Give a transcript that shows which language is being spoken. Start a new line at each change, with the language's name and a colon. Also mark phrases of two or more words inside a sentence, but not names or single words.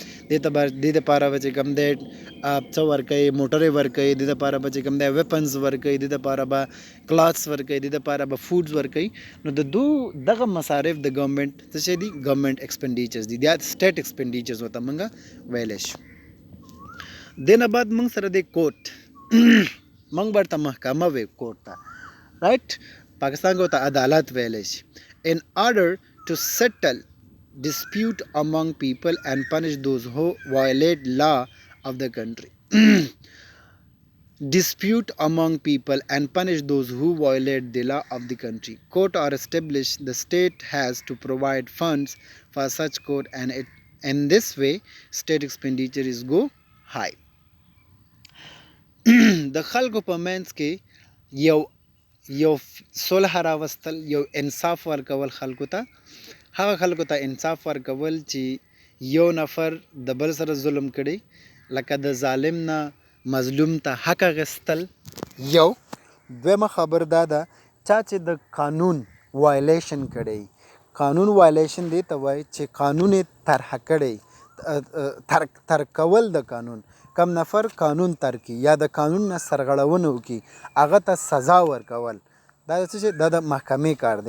Pashto: د لپاره به چې کوم دی څه ورکوي موټرې ورکوي د لپاره به چې کوم دی ویپنز ورکوي د لپاره به کلاتس ورکوي د لپاره به فوډز ورکوي نو د دغه مصارف د ګورنمنټ څه شی دي
English: government expenditures
Pashto: دي دا
English: state expenditures
Pashto: ورته موږ ویلی شو دې نه بعد موږ سره دی کوټ موږ ورته محکمه وی کوټ ته رایټ پاکستان کې ورته عدالت ویلی شي
English: in order to settle dispute among people and punish those who violate law of the country dispute among people and punish those who violate the law of the country court are established the state has to provide funds for such court and in this way state expenditure is go high
Pashto: د خلکو په منځ کې یو صلح راوستل یو انصاف ورکول خلکو ته هغه خلکو ته انصاف ورکول چې یو نفر د بل سره ظلم کړي لکه د ظالم نه مظلوم ته حق اخیستل یو دویمه خبر دا ده چا چې د قانون وایلیشن کړی قانون وایلیشن دی ته وایي چې قانون یې طرح کړی ترکول د قانون کم نفر قانون ترکی یا د قانون نه سرغړونه وکړي هغه ته سزا ورکول دا څه دا د محکمې کار دی.